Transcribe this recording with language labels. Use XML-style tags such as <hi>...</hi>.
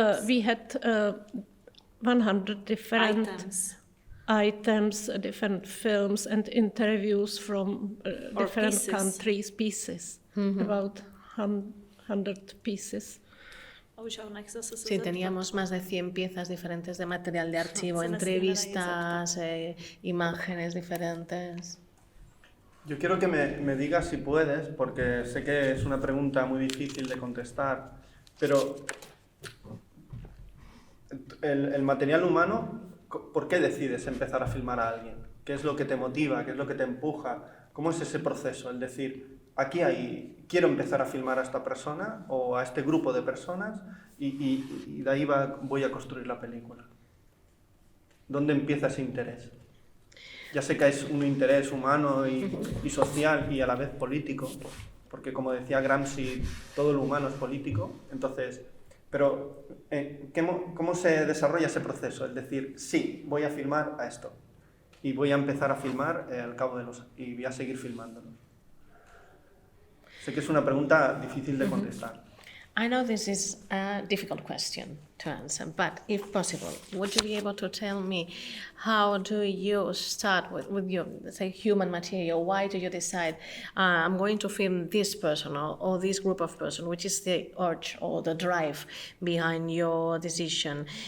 <en>We had 100 different items, different films and interviews from different countries, pieces, about 100 pieces.</en> <es>Sí, teníamos más de 100 piezas diferentes de material de archivo, entrevistas, imágenes diferentes. Yo quiero que me digas si puedes, porque sé que es una pregunta muy difícil de contestar, pero el material humano, ¿por qué decides empezar a filmar a alguien? ¿Qué es lo que te motiva? ¿Qué es lo que te empuja? ¿Cómo es ese proceso? El decir, quiero empezar a filmar a esta persona o a este grupo de personas y de ahí voy a construir la película. ¿Dónde empieza ese interés? Ya sé que es un interés humano y social y a la vez político, porque como decía Gramsci, todo lo humano es político. Entonces, pero ¿cómo se desarrolla ese proceso? Es decir, sí, voy a filmar a esto y voy a empezar a filmar al cabo de y voy a seguir filmándolo. Sé que es una pregunta difícil de contestar.</es> <en>I know this is a difficult question to answer, but if possible, would you be able to tell me how do you start with your, say, human material? Why do you decide, I'm going to film this person or this group of person? Which is the urge or the drive behind your decision?</en>